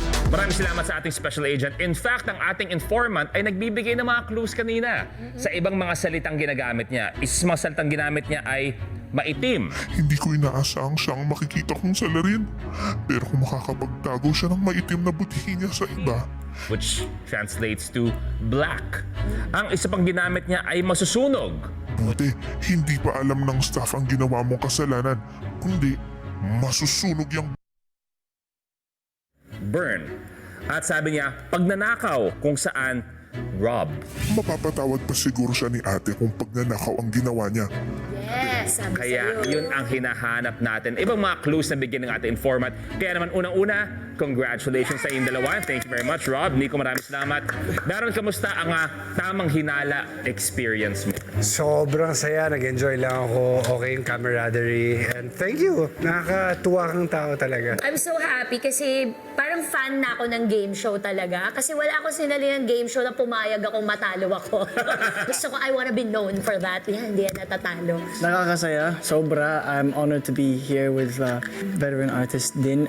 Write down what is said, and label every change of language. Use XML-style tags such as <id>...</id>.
<tl>Maraming salamat sa ating special agent. In fact, ang ating informant ay nagbibigay ng mga clues kanina sa ibang mga salitang ginagamit niya. Isa sa mga salitang ginamit niya ay maitim. Hindi ko inaasahang siyang makikita kong salarin. Pero kung makakapagtago siya ng maitim na butihin niya sa iba,</tl> <en>Which translates to black.</en> <tl>Ang isa pang ginamit niya ay masusunog. buti hindi pa alam ng staff ang ginawa mong kasalanan, kundi masusunog yung Burn. At sabi niya, pagnanakaw kung saan rob. mapapatawad pa siguro siya ni ate kung pagnanakaw ang ginawa niya. Yes, sabi Kaya sa'yo. yun ang hinahanap natin. Ibang mga clues na bigyan ng ating informant. Kaya naman unang-una, congratulations sa inyong dalawa.</tl> <en>Thank you very much, Rob.</en> <tl>Nico, maraming salamat. Daron, kamusta ang tamang hinala experience mo? Sobrang saya. Nag-enjoy lang ako. Okay yung camaraderie.</tl> <en>And thank you.</en> <tl>Nakakatuwa kang tao talaga.</tl> <en>I'm so happy</en> <tl>kasi parang fan na ako ng game show talaga. Kasi wala akong sinali ng game show na pumayag akong matalo ako. Gusto ko,</tl> <en>I wanna be known for that.</en> <tl>Yan, hindi yan natatalo. Nakakasaya. Sobra.</tl> <en>I'm honored to be here with veteran artist din.</en>